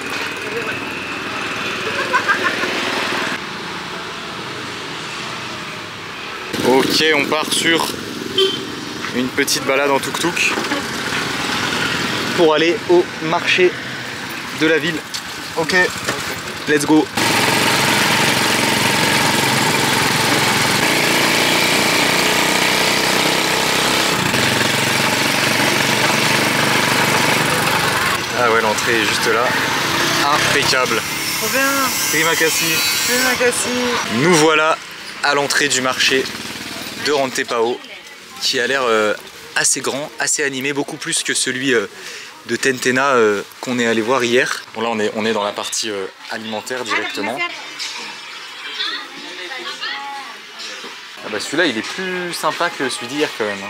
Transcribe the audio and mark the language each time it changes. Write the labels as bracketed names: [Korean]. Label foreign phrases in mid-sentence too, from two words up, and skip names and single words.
[French] Ok, on part sur une petite balade en tuk-tuk pour aller au marché de la ville. [English] Ok, let's go. [French] Ah ouais, l'entrée est juste là. Impeccable. Trop bien. [Indonesian] Terima kasih. Terima kasih. [French] Nous voilà à l'entrée du marché de Rantepao, qui a l'air assez grand, assez animé, beaucoup plus que celui de Tentena qu'on est allé voir hier. Bon là on est dans la partie alimentaire directement. Ah bah celui-là il est plus sympa que celui d'hier quand même.